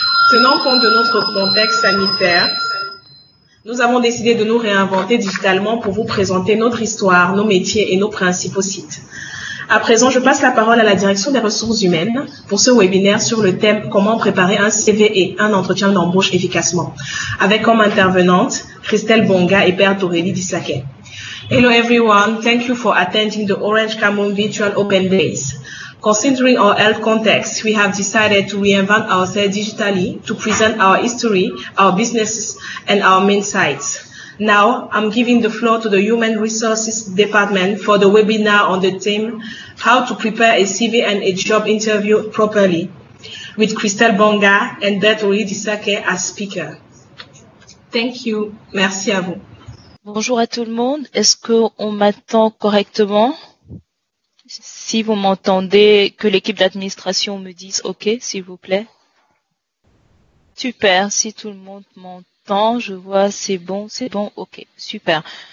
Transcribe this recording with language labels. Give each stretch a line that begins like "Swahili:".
French: Tenant compte de notre contexte sanitaire, nous avons décidé de nous réinventer digitalement pour vous présenter notre histoire, nos métiers et nos principaux sites. À présent, je passe la parole à la direction des ressources humaines pour ce webinaire sur le thème « Comment préparer un CV et un entretien d'embauche efficacement » avec comme intervenantes Christelle Bonga et Berthe Aurélie Dissaquet.
English: Hello everyone, thank you for attending the Orange Cameroun Virtual Open Days. Considering our health context, we have decided to reinvent ourselves digitally to present our history, our businesses, and our main sites. Now, I'm giving the floor to the Human Resources Department for the webinar on the theme, How to Prepare a CV and a Job Interview Properly, with Christelle Bonga and Berthe Aurélie Dissaquet as speaker. Thank you.
French: Merci à vous. Bonjour à tout le monde. Est-ce qu'on m'attend correctement? Si vous m'entendez, que l'équipe d'administration me dise OK, s'il vous plaît. Super. Si tout le monde m'entend, je vois, c'est bon, OK, super.